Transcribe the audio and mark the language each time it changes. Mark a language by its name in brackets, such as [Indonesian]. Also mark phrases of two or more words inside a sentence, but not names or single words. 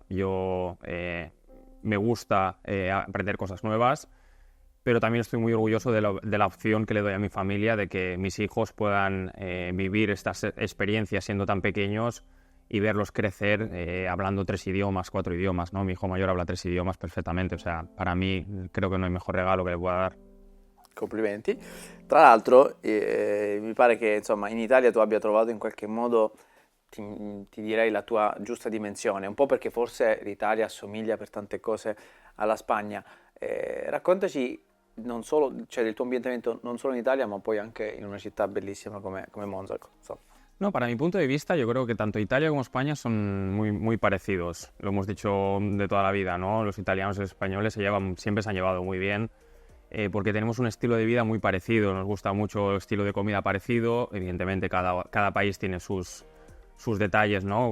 [Spanish] Yo me gusta aprender cosas nuevas, pero también estoy muy orgulloso de la opción que le doy a mi familia de que mis hijos puedan vivir estas experiencias siendo tan pequeños y verlos crecer hablando 3 idiomas, 4 idiomas, ¿no? Mi hijo mayor habla 3 idiomas perfectamente, o sea, para mí creo que no hay mejor regalo che le pueda dar. [Italian] Complimenti. Tra l'altro, mi pare che insomma in Italia tu abbia trovato in qualche modo, ti direi, la tua giusta dimensione, un po' perché forse l'Italia assomiglia per tante cose alla Spagna. Raccontaci non solo, cioè, del tuo ambientamento non solo in Italia, ma poi anche in una città bellissima come Monza. Insomma. [Spanish] No, para mi punto de vista, yo creo que tanto Italia como España son muy parecidos. Lo hemos dicho de toda la vida, ¿no? Los italianos y los españoles siempre se han llevado muy bien, porque tenemos un estilo de vida muy parecido. Nos gusta mucho el estilo de comida parecido. Evidentemente, cada país tiene sus detalles, ¿no?